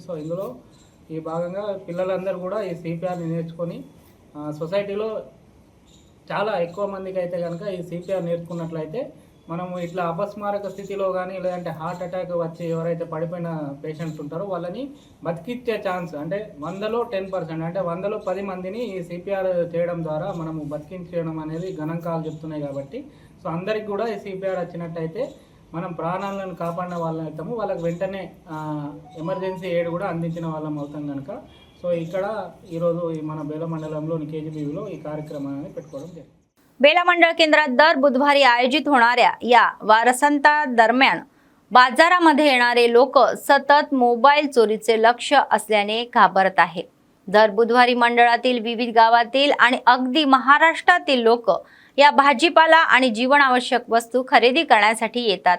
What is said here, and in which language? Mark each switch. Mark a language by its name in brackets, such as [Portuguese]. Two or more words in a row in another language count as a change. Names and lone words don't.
[Telugu] సో ఇందులో ఈ భాగంగా పిల్లలందరూ కూడా ఈ సిపిఆర్ని నేర్చుకొని సొసైటీలో చాలా ఎక్కువ మందికి అయితే కనుక ఈ సిపిఆర్ నేర్చుకున్నట్లయితే మనము ఇట్లా అపస్మారక స్థితిలో కానీ లేదంటే [English] heart attack [Telugu] వచ్చి ఎవరైతే పడిపోయిన పేషెంట్స్ ఉంటారో వాళ్ళని బతికిచ్చే ఛాన్స్ అంటే 100లో 10%, అంటే 100లో 10 మందిని ఈ సిపిఆర్ చేయడం ద్వారా మనము బతికించడం అనేది గణాంకాలు చెప్తున్నాయి. కాబట్టి సో అందరికి కూడా ఈ సిపిఆర్ వచ్చినట్టయితే మనం ప్రాణాలను కాపాడిన వాళ్ళం అవుతాము, వాళ్ళకి వెంటనే [English] emergency aid [Telugu] కూడా అందించిన వాళ్ళం అవుతాం కనుక సో ఇక్కడ ఈరోజు మన బేల మండలంలోని KGBలో ఈ कार्यक्रमाने పెట్టుకోవడం జరిగింది. [Marathi] बेला मंडळ केंद्रात दर बुधवारी आयोजित होणाऱ्या या वारसंता दरम्यान बाजारामध्ये येणारे लोक सतत मोबाईल चोरीचे लक्ष असल्याने घाबरत आहेत. दर बुधवारी मंडळातील विविध गावातील आणि अगदी महाराष्ट्रातील लोक या भाजीपाला आणि जीवनावश्यक वस्तू खरेदी करण्यासाठी येतात.